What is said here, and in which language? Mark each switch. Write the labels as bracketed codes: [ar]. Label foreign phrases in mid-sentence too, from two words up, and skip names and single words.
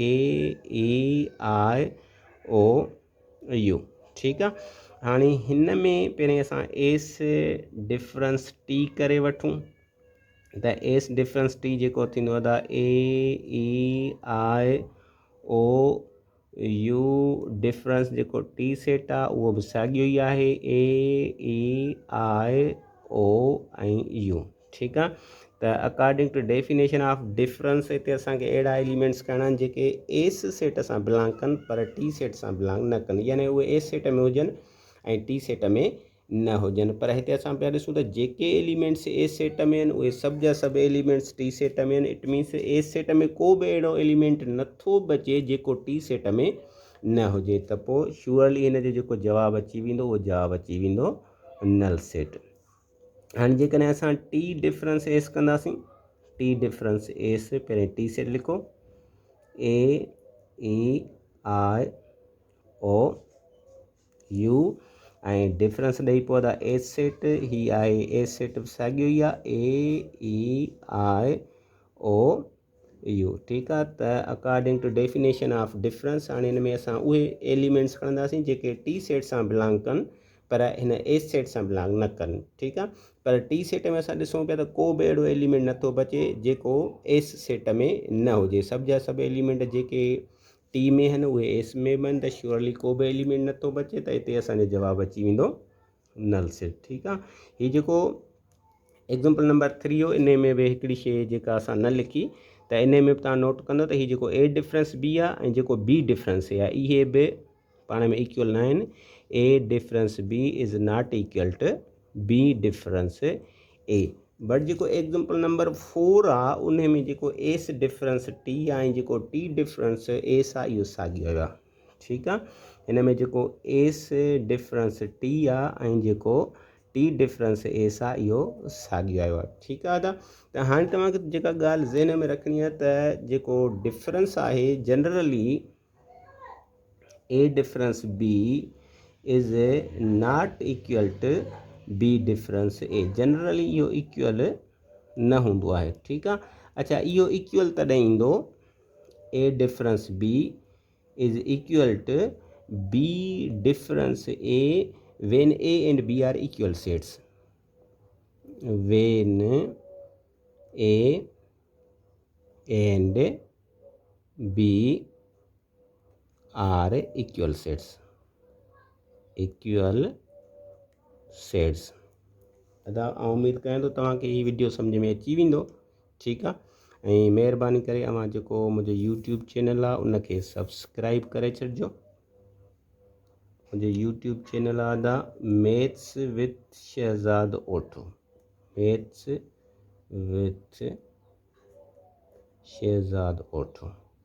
[sd] AEIOU ठीकु आहे हाणे हिन में पहिरीं असां [en] S difference T [sd] करे वठूं त [en] S difference T [sd] जेको थींदो आहे AEIOU डिफरेंस जेको [en] T set [sd] आहे उहो बि साॻियो ई आहे AEIO ऐं U ठीकु आहे त [en] according to definition of difference [sd] हिते असांखे अहिड़ा एलिमेंट्स खणणा आहिनि जेके [en] S set [sd] सां बिलोंग कनि पर [en] T set [sd] सां बिलोंग न कनि यानी उहे [en] S set [sd] में हुजनि ऐं [en] T set [sd] में न हुजनि पर हिते असां पिया ॾिसूं त जेके एलिमेंट्स [en] A set [sd] में आहिनि उहे सभु जा सभु एलिमेंट्स [en] T set [sd] में आहिनि [en] it means A set [sd] में को बि अहिड़ो एलिमेंट नथो बचे जेको [en] T set [sd] में न हुजे त पोइ श्योरली हिन जो जेको जवाबु अची वेंदो उहो जवाबु अची वेंदो [en] null set [sd] हाणे जेकॾहिं असां [en] T difference S [sd] कंदासीं [en] T difference S [sd] पहिरें [en] T set [sd] लिखो AEIOU ऐं डिफरेंस ॾेई पवंदा [en] S set [sd] ही आहे [en] S set [sd] साॻियो ई आहे AEIOU ठीकु आहे त [en] according to definition of difference [sd] हाणे हिन में असां उहे एलिमेंट्स खणंदासीं जेके [en] T set [sd] सां बिलोंग कनि पर हिन [en] S set [sd] सां बिलोंग न कनि ठीकु आहे पर [en] T set [sd] में असां ॾिसूं पिया त को बि अहिड़ो एलिमेंट नथो बचे जेको [en] S set [sd] में न हुजे सभु जा सभु एलिमेंट जेके टी में आहिनि उहे एस में बि आहिनि त श्योरली को बि एलिमेंट नथो बचे त हिते असांजो जवाबु अची वेंदो [en] null set [sd] ठीकु आहे हीउ जेको [en] example number 3 [sd] हो इन में बि हिकिड़ी शइ जेका असां न लिखी त इन में बि तव्हां नोट कंदो त हीउ जेको [en] A difference B [sd] आहे ऐं जेको [en] B difference [sd] आहे इहे बि पाण में इक्वल न आहिनि ए [en] difference B is not equal to B difference A but [sd] जेको [en] example number 4 [sd] आहे उन में जेको [en] S difference T [sd] आहे ऐं जेको [en] T difference S [sd] आहे इहो साॻियो आहे ठीकु आहे हिन में जेको [en] S difference T [sd] आहे ऐं जेको [en] T difference S [sd] आहे इहो साॻियो आयो आहे ठीकु आहे त हाणे तव्हांखे जेका ॻाल्हि ज़हन में रखणी आहे त जेको डिफरेंस आहे जनरली [en] A difference B is not equal to B difference A generally [sd] इहो इक्वल न हूंदो आहे ठीकु आहे अच्छा इहो इक्वल तॾहिं ईंदो [en] A difference B is equal to B difference A when A and B are equal sets when A and B are equal sets [sd] अदा उम्मीद कयां थो तव्हांखे हीअ वीडियो सम्झ में अची वेंदो ठीकु आहे ऐं महिरबानी करे अव्हां जेको मुंहिंजो [en] YouTube channel [sd] आहे उनखे सब्सक्राइब करे छॾिजो मुझे [en] YouTube channel [sd] आदा मैथ्स विथ शहजाद ओठो मैथ्स विथ शहजाद ओठो